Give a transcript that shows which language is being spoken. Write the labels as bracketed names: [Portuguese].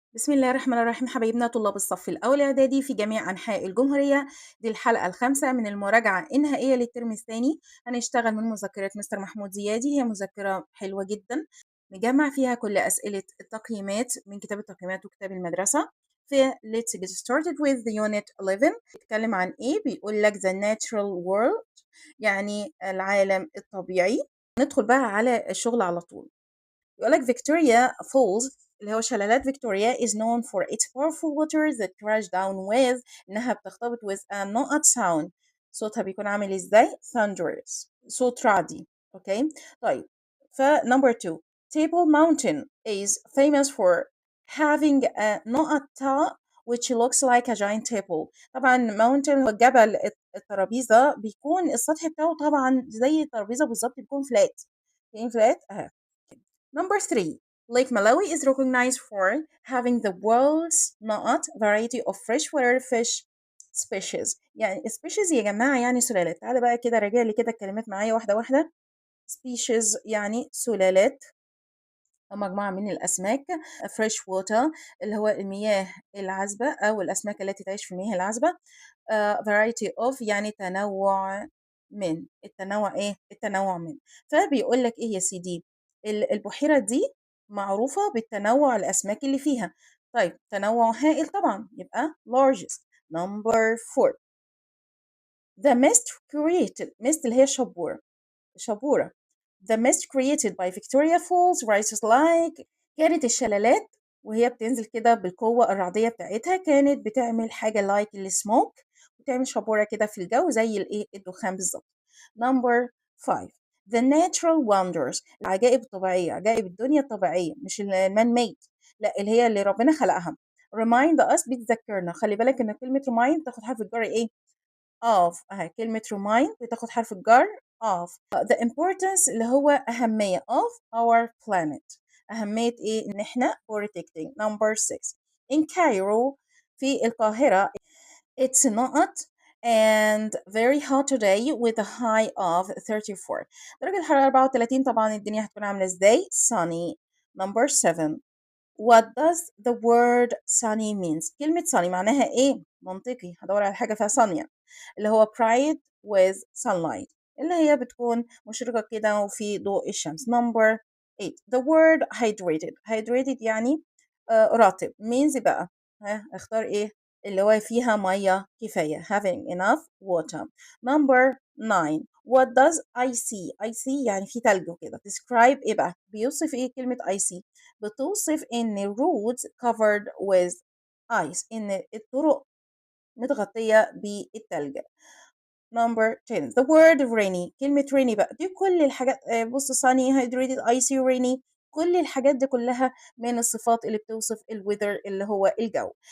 [Arabic] بسم الله الرحمن الرحيم حبايبنا طلاب الصف الأول إعدادي في جميع أنحاء الجمهورية. دي الحلقة الخامسة من المراجعة النهائية للترم الثاني. هنشتغل من مذكرة مستر محمود زيادي، هي مذكرة حلوة جدا مجمع فيها كل أسئلة التقييمات من كتاب التقييمات وكتاب المدرسة. [English] في Let's get started with the unit 11. [Arabic] بيتكلم عن إيه؟ بيقول لك [English] the natural world، [Arabic] يعني العالم الطبيعي. ندخل بقى على الشغل على طول. يقول لك [English] Victoria Falls [Arabic] اللي هو شلالات فيكتوريا [English] is known for its powerful water that crash down with [Arabic] إنها بتختبط [English] with a not sound. [Arabic] صوتها بيكون عامل إزاي؟ thunderous، صوت رعدي. أوكي طيب، [English] number 2 Table Mountain is famous for having a not top which looks like a giant table. [Arabic] طبعا mountain هو الجبل، الترابيزة بيكون السطح بتاعه طبعا زي الترابيزة بالظبط، بيكون flat. فين flat أهي. [English] Number 3, Lake Malawi is recognized for having the world's not variety of freshwater fish species. [Arabic] يعني species يا جماعة يعني سلالات. تعالى بقى كده راجع لي كده الكلمات معايا واحدة واحدة. species يعني سلالات أو مجموعة من الأسماك. fresh water اللي هو المياه العذبة أو الأسماك التي تعيش في المياه العذبة. variety of يعني تنوع من. التنوع إيه؟ التنوع من. فبيقول لك إيه يا سيدي؟ البحيرة دي معروفة بالتنوع الأسماك اللي فيها. طيب تنوع هائل طبعا، يبقى largest. [English] number 4 the mist created. [Arabic] mist اللي هي شبورة. [English] The mist created by Victoria Falls rises like. [Arabic] كانت الشلالات وهي بتنزل كده بالقوة الرعدية بتاعتها كانت بتعمل حاجة like السموك، بتعمل شبورة كده في الجو زي الايه الدخان بالظبط. [English] Number 5 The natural wonders، [Arabic] العجائب الطبيعية، عجائب الدنيا الطبيعية مش المان ميد، لا اللي هي اللي ربنا خلقها. [English] remind us [Arabic] بتذكرنا. خلي بالك ان كلمة remind تاخد حرف الجر ايه؟ of. اهي كلمة remind بتاخد حرف الجر of. [English] the importance [Arabic] اللي هو أهمية [English] of our planet. [Arabic] أهمية إيه؟ إن إحنا protecting. [English] number 6 in Cairo [Arabic] في القاهرة [English] it's not and very hot today with a high of 34. [Arabic] درجة الحرارة 34. طبعا الدنيا هتكون عاملة إزاي؟ sunny. number 7 [English] What does the word sunny means؟ [Arabic] كلمة sunny معناها إيه؟ منطقي، هدور على حاجة فيها sunny اللي هو [English] bright with sunlight [Arabic] اللي هي بتكون مشرقة كده وفي ضوء الشمس. [English] number 8 the word hydrated. [Arabic] hydrated يعني رطب. means بقى اختار إيه؟ اللي هو فيها مية كفاية [English] having enough water. number 9 what does I see؟ I see يعني في تلج وكده. [Arabic] describe إيه بقى؟ بيوصف إيه كلمة I see؟ بتوصف إن [English] roads covered with ice، [Arabic] إن الطرق متغطية بالتلج. [English] number 10 the word rainy. [Arabic] كلمة rainy بقى دي كل الحاجات، بص sunny hydrated icy rainy، كل الحاجات دي كلها من الصفات اللي بتوصف الويذر اللي هو الجو.